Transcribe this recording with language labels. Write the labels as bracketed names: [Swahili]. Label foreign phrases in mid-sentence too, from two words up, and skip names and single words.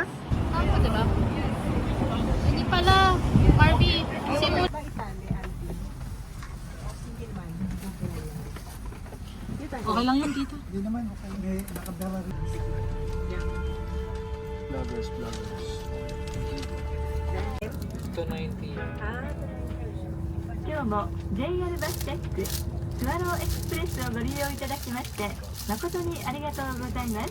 [Filipino] Ako, diba? Hindi pala, Marvin. Simula. Okay lang yan dito. Vloggers. 290. [Japanese] 今日も JR バステックスワローエクスプレスをご利用いただきまして誠にありがとうござい